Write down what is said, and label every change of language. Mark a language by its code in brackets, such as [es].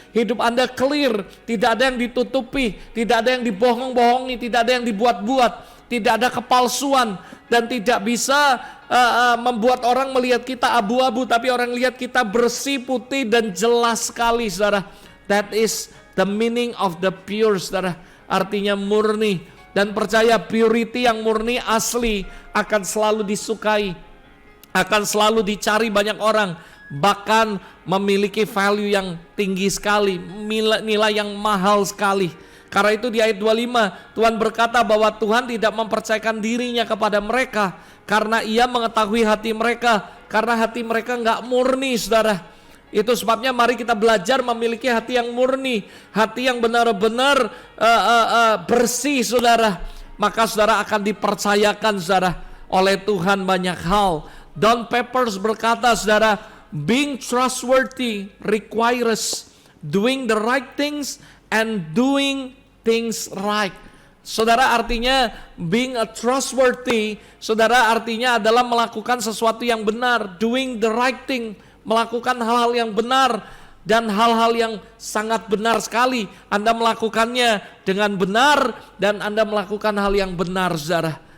[id] Hidup Anda clear. Tidak ada yang ditutupi. Tidak ada yang dibohong-bohongi. Tidak ada yang dibuat-buat. Tidak ada kepalsuan. Dan tidak bisa membuat orang melihat kita abu-abu, tapi orang lihat kita bersih, putih, dan jelas sekali, saudara. [en] That is the meaning of the pure, saudara. [id] Artinya murni. Dan percaya purity yang murni asli akan selalu disukai, akan selalu dicari banyak orang, bahkan memiliki value yang tinggi sekali, nilai yang mahal sekali. Karena itu di ayat 25 Tuhan berkata bahwa Tuhan tidak mempercayakan dirinya kepada mereka karena ia mengetahui hati mereka, karena hati mereka nggak murni, saudara. Itu sebabnya mari kita belajar memiliki hati yang murni, hati yang benar-benar bersih, saudara. Maka saudara akan dipercayakan, saudara, oleh Tuhan banyak hal. [en] Don Peppers [id] berkata, saudara, [en] being trustworthy requires doing the right things and doing things right. [id] Saudara, artinya [en] being a trustworthy, [id] saudara, artinya adalah melakukan sesuatu yang benar, [en] doing the right thing, [id] melakukan hal-hal yang benar dan hal-hal yang sangat benar sekali. Anda melakukannya dengan benar dan Anda melakukan hal yang benar, saudara.